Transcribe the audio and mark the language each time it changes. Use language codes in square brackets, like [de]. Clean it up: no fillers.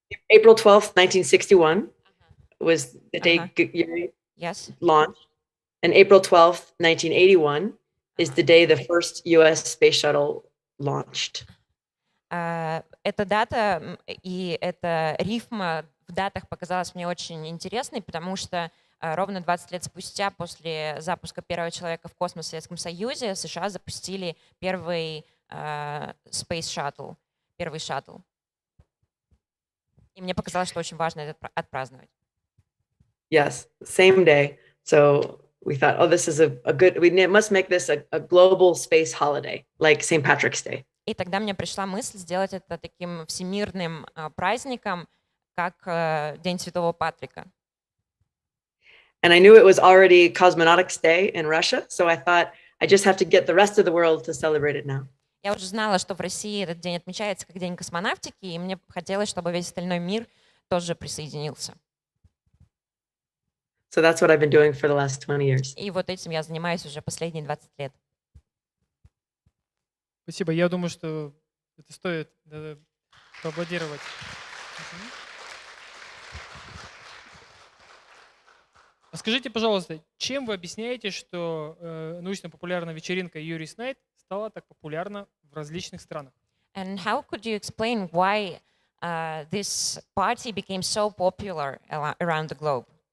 [en] April 12th, 1961 was the day Yuri launched. And April 12th, 1981 is the day the first US space shuttle launched. [ru] Эта дата и эта рифма в датах показалась мне очень интересной, потому что ровно 20 лет спустя, после запуска первого человека в космос в Советском Союзе, США запустили первый Space Shuttle, первый шаттл. И мне показалось, что очень важно это отпраздновать. [en] Yes, same day. So we thought, oh, this is a good, we must make this a global space holiday, like St. Patrick's Day. [ru] И тогда мне пришла мысль сделать это таким всемирным праздником, как День Святого Патрика. [en] And I knew it was already Cosmonautics Day in Russia, so I thought I just have to get the rest of the world to celebrate it now. [ru] Я уже знала, что в России этот день отмечается как День космонавтики, и мне хотелось, чтобы весь остальной мир тоже присоединился. [en] So that's what I've been doing for the last 20 years. [ru] И вот этим я занимаюсь уже последние 20 лет. Спасибо. Я думаю, что это стоит поаплодировать. Скажите, пожалуйста, чем вы объясняете, что научно-популярная вечеринка Yuri's Night стала так популярна в различных странах? [en] And how could you explain why this party became so popular around the globe?